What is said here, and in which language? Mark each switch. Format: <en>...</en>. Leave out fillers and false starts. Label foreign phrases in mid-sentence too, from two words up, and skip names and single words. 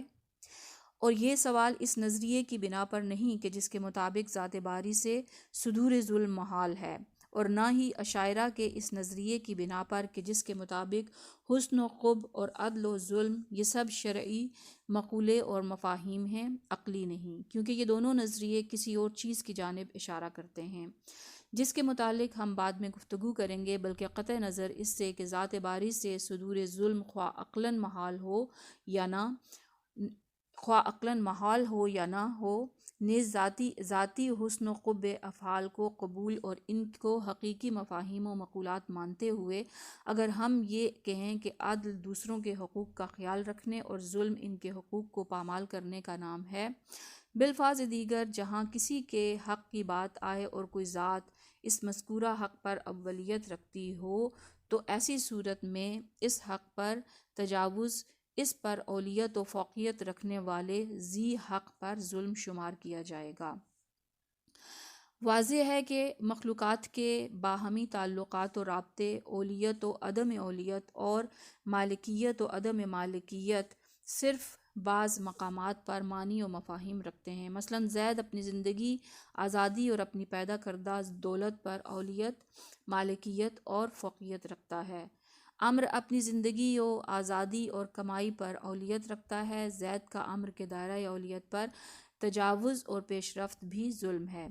<ur>اور یہ سوال اس نظریے کی بنا پر نہیں کہ جس کے مطابق ذات باری سے صدور ظلم محال ہے، اور نہ ہی اشاعرہ کے اس نظریے کی بنا پر کہ جس کے مطابق حسن و قبح اور عدل و ظلم یہ سب شرعی مقولے اور مفاہیم ہیں، عقلی نہیں، کیونکہ یہ دونوں نظریے کسی اور چیز کی جانب اشارہ کرتے ہیں جس کے متعلق ہم بعد میں گفتگو کریں گے، بلکہ قطع نظر اس سے کہ ذات باری سے صدور ظلم خواہ عقلاً محال ہو یا نہ ہو، نیز ذاتی حسن و قبح افعال کو قبول اور ان کو حقیقی مفاہیم و مقولات مانتے ہوئے اگر ہم یہ کہیں کہ عدل دوسروں کے حقوق کا خیال رکھنے اور ظلم ان کے حقوق کو پامال کرنے کا نام ہے، بالفاظ دیگر جہاں کسی کے حق کی بات آئے اور کوئی ذات اس مذکورہ حق پر اولیت رکھتی ہو، تو ایسی صورت میں اس حق پر تجاوز اس پر اولیت و فوقیت رکھنے والے ذی حق پر ظلم شمار کیا جائے گا۔ واضح ہے کہ مخلوقات کے باہمی تعلقات و رابطے، اولیت و عدم اولیت اور مالکیت و عدم مالکیت صرف بعض مقامات پر معنی و مفاہیم رکھتے ہیں۔ مثلاً زید اپنی زندگی، آزادی اور اپنی پیدا کردہ دولت پر اولیت، مالکیت اور فوقیت رکھتا ہے۔ عمر اپنی زندگی و آزادی اور کمائی پر اولیت رکھتا ہے۔ زید کا عمر کے دائرۂ اولیت پر تجاوز اور پیش رفت بھی ظلم ہے۔</ur>